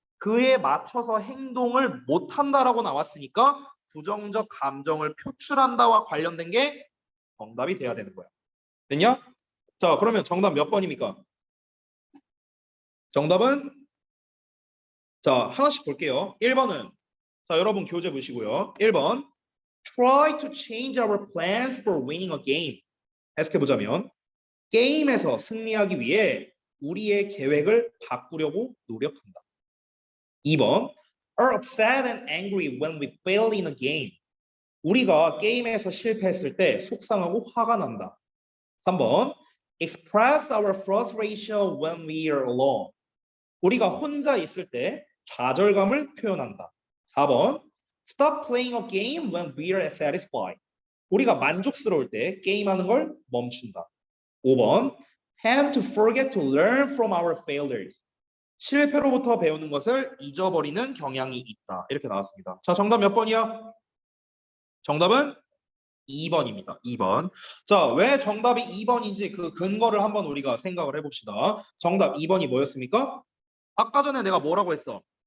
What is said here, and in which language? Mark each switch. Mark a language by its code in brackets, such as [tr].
[ko] 그에 맞춰서 행동을 못 한다라고 나왔으니까 부정적 감정을 표출한다와 관련된 게 정답이 돼야 되는 거야. 됐냐? 자, 그러면 정답 몇 번입니까? 정답은 자, 하나씩 볼게요. 1번은 자, 여러분 교재 보시고요. 1번 [en] Try to change our plans for winning a game. [ko] 해석해 보자면 게임에서 승리하기 위해 우리의 계획을 바꾸려고 노력한다. 2번 [en] are upset and angry when we fail in a game. [ko] 우리가 게임에서 실패했을 때 속상하고 화가 난다. 3번 [en] express our frustration when we are alone. [ko] 우리가 혼자 있을 때 좌절감을 표현한다. 4번 [en] stop playing a game when we are satisfied. [ko] 우리가 만족스러울 때 게임하는 걸 멈춘다. 5번 [en] tend to forget to learn from our failures. [ko] 실패로부터 배우는 것을 잊어버리는 경향이 있다. 이렇게 나왔습니다. 자, 정답 몇 번이야? 정답은 2번입니다. 2번. 자, 왜 정답이 2번인지 그 근거를 한번 우리가 생각을 해봅시다. 정답 2번이 뭐였습니까? 아까 전에 내가 뭐라고 했어?